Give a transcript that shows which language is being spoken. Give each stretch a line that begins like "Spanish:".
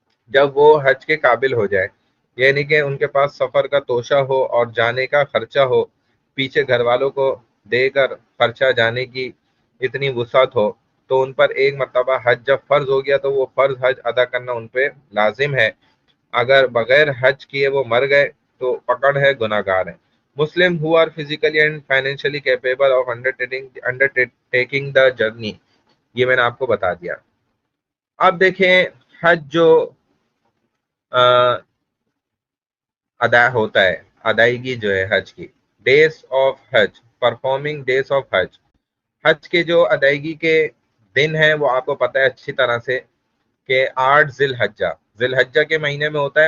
Urdu: جب وہ حج کے قابل ہو جائے، یعنی کہ ان کے پاس سفر کا توشہ ہو اور جانے کا خرچہ ہو، پیچھے گھر والوں کو دے کر خرچہ جانے کی اتنی وسعت ہو، تو ان پر ایک مرتبہ حج جب فرض ہو گیا تو وہ فرض حج ادا کرنا ان پہ لازم ہے۔ اگر بغیر حج کیے وہ مر گئے تو پکڑ ہے، گناہگار ہیں۔
English: Muslim who are physically and financially capable of undertaking the journey.
Urdu: یہ میں نے آپ کو بتا دیا. اب دیکھیں حج جو ادا ہوتا ہے، ادائیگی جو ہے حج کی،
English: Days of Hajj, performing days of Hajj.
Urdu: حج کے جو ادائیگی کے دن ہیں وہ آپ کو پتہ ہے اچھی طرح سے کہ 8 ذی الحجہ کے مہینے میں ہوتا ہے.